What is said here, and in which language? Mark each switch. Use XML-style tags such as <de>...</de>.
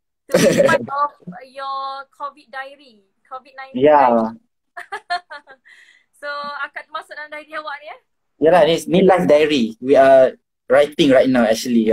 <en>to be part of your COVID diary. COVID-19 Ya.</en> <ms>So, akak masuk dalam diary awak ni Yalah, ni live diary.</ms> <en>We are writing right now actually.</en>